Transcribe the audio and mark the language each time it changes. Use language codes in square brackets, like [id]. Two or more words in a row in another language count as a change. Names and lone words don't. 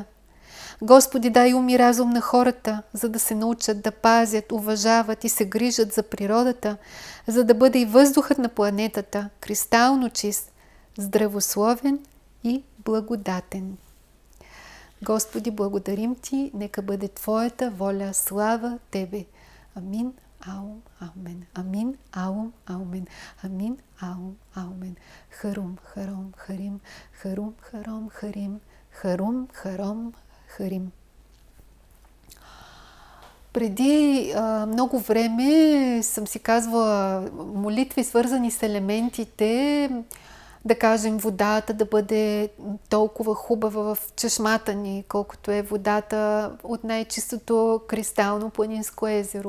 [bg] Господи, дай ум и разум на хората, за да се научат да пазят, уважават и се грижат за природата, за да бъде и въздухът на планетата кристално чист, здравословен и благодатен. Господи, благодарим Ти, нека бъде Твоята воля, слава Тебе. Амин, аум, аумен. Амин, аум, аумен. Амин, аум, аумен. Харум, харом, харим. Харум, харом, харим. Харум, харом, харим. Преди много време съм си казвала молитви, свързани с елементите, да кажем водата да бъде толкова хубава в чешмата ни, колкото е водата от най-чистото кристално планинско езеро.